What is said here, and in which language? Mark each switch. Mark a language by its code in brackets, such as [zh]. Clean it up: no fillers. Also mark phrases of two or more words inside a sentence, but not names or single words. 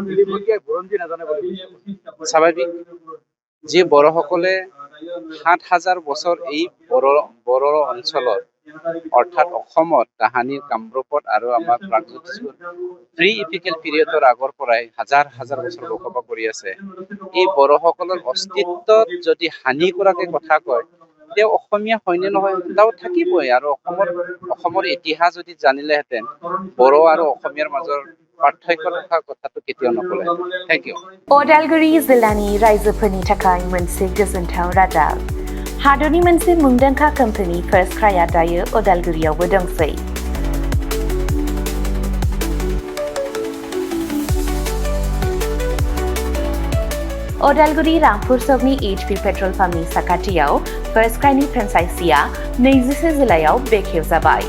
[as] স্বাভাৱিক যি বড়োসকলে 7,000 বছৰ এই বড়ো অঞ্চলত অৰ্থাৎ অসমত তাহানিৰ কামৰূপত আৰু আমাৰ প্ৰাগজ্যোতিষপুৰ [en] pre epical [as] পিৰিয়ডৰ আগৰ পৰাই হাজাৰ বছৰ বসবাস কৰি আছে। এই বড়োসকলৰ অস্তিত্বত যদি হানি কৰাকে কথা কয় তেওঁ অসমীয়া হয়নে নহয় তাও থাকিবই। আৰু অসমৰ ইতিহাস যদি জানিলেহেঁতেন বড়ো আৰু অসমীয়াৰ মাজৰ পাৰ্থক্য থকা কথাটো কেতিয়াও নকলে। [en] Thank you. [brx] अदालगुरि जिल्लानि रायजोफोरनि थाखाय मोनसे गोजोनथाव रादाब। हादरनि मोनसे मुंदांखा कम्पानि फार्स्ट क्राइआ दायो अदालगुरियावबो दंसै। अदालगुरि रामपुर सकनि HP पेट्रल पाम्पनि साखाथियाव फार्स्ट क्राइनि फ्रेन्चाइजिआ 21 जिल्लायाव बेखेवजाबाय।